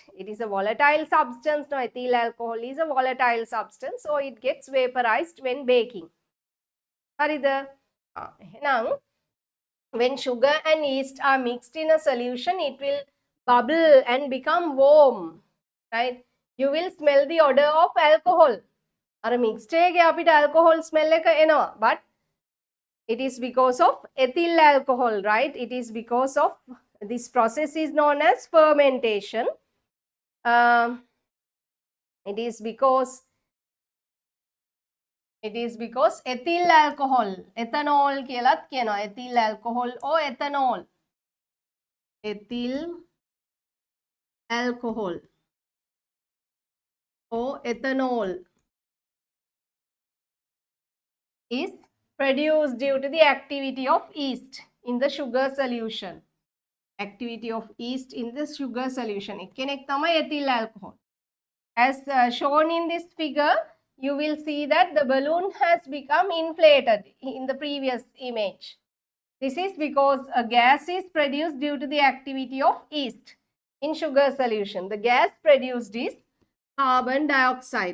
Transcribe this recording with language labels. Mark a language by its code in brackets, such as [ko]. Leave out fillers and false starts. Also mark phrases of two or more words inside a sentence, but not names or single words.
[en] It is a volatile substance. No, ethyl alcohol is a volatile substance. So it gets vaporized when baking. Now, when sugar and yeast are mixed in a solution, it will bubble and become warm. Right? You will smell the odor of alcohol. [si] අර මික්ස්ඩ් එකේ අපිට [en] alcohol smell [si] එක එනවා, [en] but it is because of ethyl alcohol, right? It is because of this process is known as fermentation. It is because ethyl alcohol, ethanol [si] කියලාත් කියනවා. [en] ethyl alcohol or ethanol. ethyl alcohol or ethanol is produced due to the activity of yeast in the sugar solution. Activity of yeast in the sugar solution. [si] එක්කෙනෙක් තමයි [en] ethyl alcohol. As shown in this figure, you will see that the balloon has become inflated in the previous image. This is because a gas is produced due to the activity of yeast in sugar solution. The gas produced is carbon dioxide.